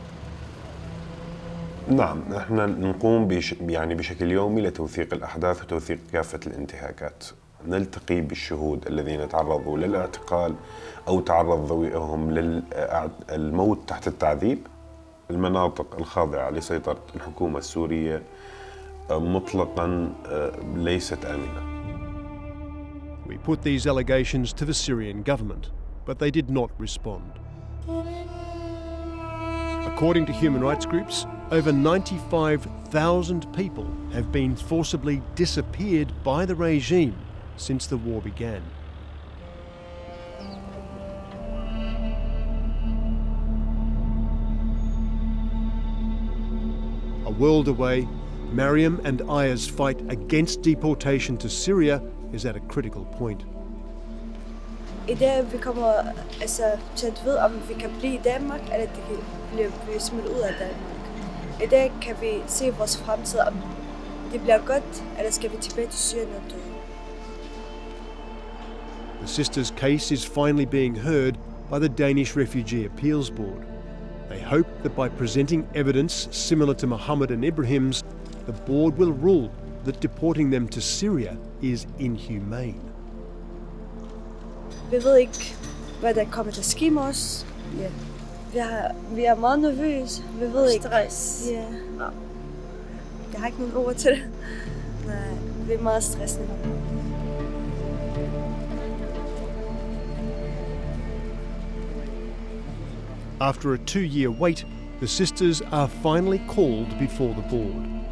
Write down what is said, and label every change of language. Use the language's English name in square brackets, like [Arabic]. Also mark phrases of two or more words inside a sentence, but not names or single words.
[Arabic] نعم نحن نقوم بشكل يومي لتوثيق الأحداث وتوثيق كافة الانتهاكات. نلتقي بالشهود الذين تعرضوا للاعتقال أو تعرض ذويهم للموت تحت التعذيب. المناطق الخاضعة لسيطرة الحكومة السورية مطلقاً ليست آمنة. [English] We put these allegations to the Syrian government, but they did not respond. According to human rights groups, over 95,000 people have been forcibly disappeared by the regime since the war began. A world away, Mariam and Aya's fight against deportation to Syria is at a critical point. [Danish] I dag vi kommer til at vide, om vi kan blive i Danmark, eller det kan blive smidt ud af Danmark. I dag kan vi se vores fremtid, om det bliver godt, eller skal vi tilbage til Syrien og dø. [English] The sisters' case is finally being heard by the Danish Refugee Appeals Board. They hope that by presenting evidence similar to Mohammed and Ibrahim's, the board will rule that deporting them to Syria is inhumane. [Danish] Vi ved ikke, hvad der kommer til at ske med os. Ja. Vi er meget nervøse. Vi ved ikke. Stress. Ja. Jeg har ikke nogen ord til det. Nej, vi er meget stressende. [English] After a 2-year wait, the sisters are finally called before the board.